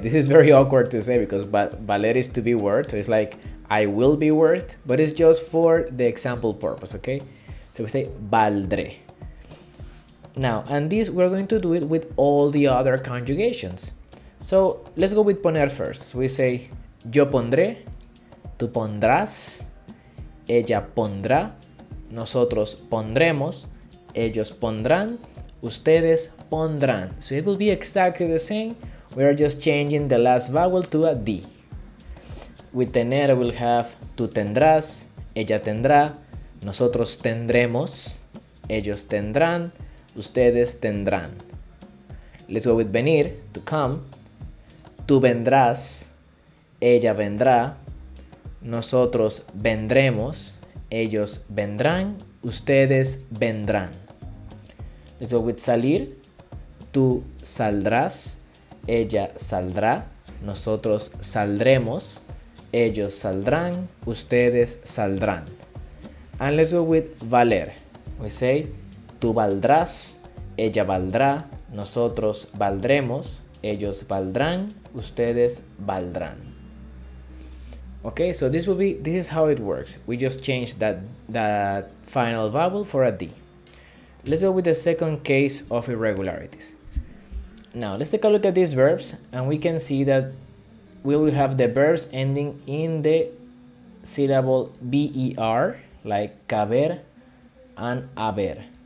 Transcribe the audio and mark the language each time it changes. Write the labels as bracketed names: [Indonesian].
[English] This is very awkward to say because valer is to be worth. So it's like I will be worth, but it's just for the example purpose, okay? So we say valdré. Now, and this we're going to do it with all the other conjugations. So let's go with poner first. So we say [Spanish] yo pondré, tú pondrás, ella pondrá, nosotros pondremos, ellos pondrán, ustedes pondrán. [English] So it will be exactly the same. We are just changing the last vowel to a D. With tener we'll have [Spanish] tú tendrás, ella tendrá, nosotros tendremos, ellos tendrán, ustedes tendrán. [English] Let's go with venir, to come. [Spanish] Tú vendrás, ella vendrá, nosotros vendremos, ellos vendrán, ustedes vendrán. [English] Let's go with salir. [Spanish] Tú saldrás, ella saldrá, nosotros saldremos, ellos saldrán, ustedes saldrán. [English] And let's go with valer. We say [Spanish] tú valdrás, ella valdrá, nosotros valdremos, ellos valdrán, ustedes valdrán. [English] Okay, so this is how it works. We just changed that final vowel for a D. Let's go with the second case of irregularities. Now let's take a look at these verbs and we can see that we will have the verbs ending in the syllable BER, like caber and haber.